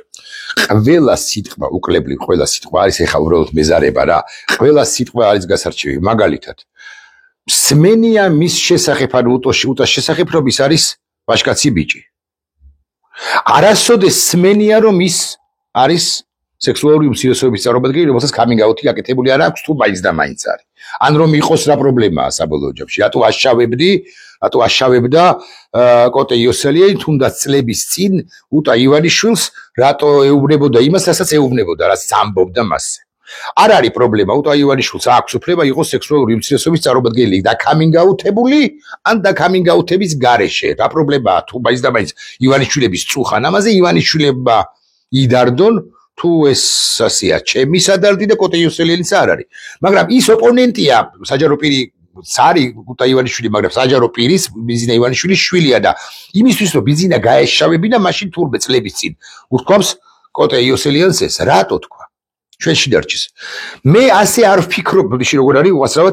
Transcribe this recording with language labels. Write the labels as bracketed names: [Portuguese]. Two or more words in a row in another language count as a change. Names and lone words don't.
[Georgian] ყველა სიტყვა, უკლებლივ ყველა სიტყვა არის ეხლა უბრალოდ მეზარება რა. ყველა სიტყვა არის გასარჩევი. მაგალითად, სმენია მის შესახებ, ანუ უტოს შესახებ, რომ ის არის ვაჟკაცი ბიჭი. არასოდეს სმენია, რომ ის არის სექსუალური უმცირესობების წარმომადგენელი, რომელსაც [English] coming out- [Georgian] ი გაკეთებული არ აქვს, თუ მაინც და მაინც არის. ან რომ იყოს რა პრობლემაა საბოლოო ჯამში. რატო აშავებდა კოტე იოსელიანი თუნდაც წლების წინ უტა ივანიშვილს, რატო ეუბნებოდა იმას, რასაც ეუბნებოდა, რაც ამბობდა მასზე. არ არის პრობლემა, უტა ივანიშვილს აქვს უფლება იყოს სექსუალური უმცირესობის წარმომადგენელი და [English] coming out- [Georgian] ებული, ან და [English] coming out- [Georgian] ების გარეშე. რა პრობლემაა თუ მაინც და მაინც ივანიშვილების წუხან ამაზე ივანიშვილებმა იდარდონ თუ ეს ასეა, ჩემი სადარდი და კოტე იოსელიანის არ არის. მაგრამ ის ოპონენტია, საჯარო პირი ცარი უტა ივანიშვილი, მაგრამ საჯარო პირის ბიზინა ივანიშვილის შვილია და იმისთვის რომ ბიზინა გაეშავებინა, მაშინ თურმე წლების წინ უთქვამს კოტე იოსელიანს ეს რატო თქვა ჩვენში დარჩეს მე ასე არ ვფიქრობ ბოდიში როგორ არის უასრავად